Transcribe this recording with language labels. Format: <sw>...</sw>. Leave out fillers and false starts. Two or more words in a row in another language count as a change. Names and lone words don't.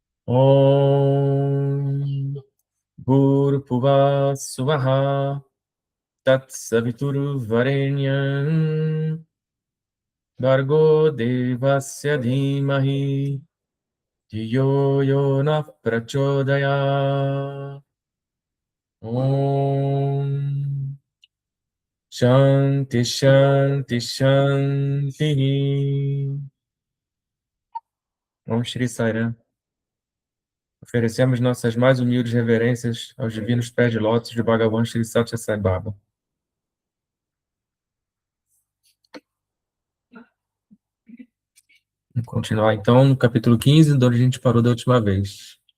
<sa>ओं भूर्भुवः स्वाहा तत्सवितुर्वरेण्यं भर्गो देवस्य धीमहि धियो योन प्रचोदय. ओं शान्ति शान्ति शान्ति. ओं श्री साईराम्.</sa> <pt>Oferecemos nossas mais humildes reverências aos divinos pés de lótus de Bhagavan Shri Satya Sai Baba. Vamos continuar então no capítulo 15, onde a gente parou da última vez.</pt>